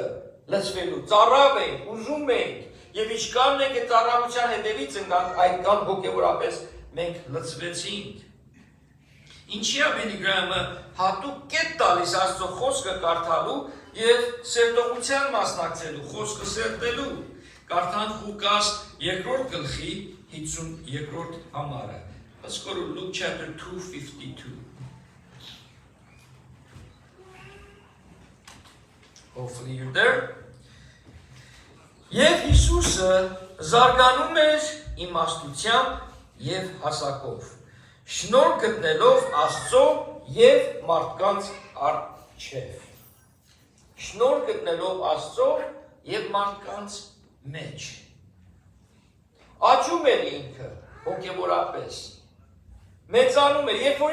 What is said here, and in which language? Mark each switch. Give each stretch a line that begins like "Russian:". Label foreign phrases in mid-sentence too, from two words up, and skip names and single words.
Armenian: լսվելու, ծառավ ենք, ուզում ենք, եւ ինչքան ենք այդ ծառայության հետևից ընկանք, այդքան հոգեորապես մենք լցվեցինք։ Ինչի է Բիլի Գրահամը հատուկ կետ տալիս Աստծո խոսքը կարդալու եւ սերտողության մասնակցելու, խոսքը սերտելու։ Կարդանք Ղուկաս 2-րդ գլխի 52-րդ համարը։
English: Let's go to Luke chapter 2:52. Hopefully you're there.
Armenian: Եվ Հիսուսը զարգանում էր իմաստությամբ եւ հասակով, շնորհ գտնելով Աստծո եւ մարդկանց առջև։ Շնորհ գտնելով Աստծո եւ մարդկանց մեջ։ Աճում էր ինքը հոգեորապես։ Մեծանում էր, երբ որ